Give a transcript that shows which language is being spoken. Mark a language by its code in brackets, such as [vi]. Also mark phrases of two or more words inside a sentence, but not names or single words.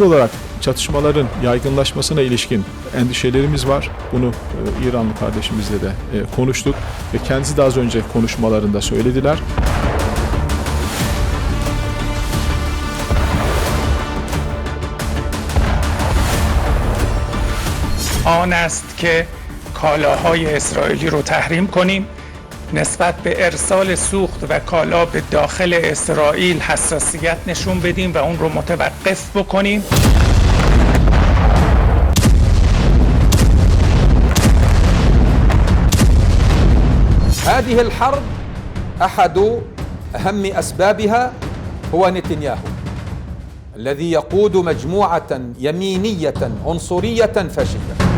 [tr] olarak çatışmaların yaygınlaşmasına ilişkin endişelerimiz var. Bunu İranlı kardeşimizle de konuştuk ve kendisi de az önce konuşmalarında söylediler. [fa] آن است که کالاهای اسرائیلی رو تحریم کنیم، نسبت به ارسال سوخت و کالا به داخل اسرائیل حساسیت نشون بدیم و اون رو متوقف بکنیم. [ar] هذه الحرب أحد أهم أسبابها هو نتنياهو الذي يقود مجموعة يمينية عنصرية فاشية.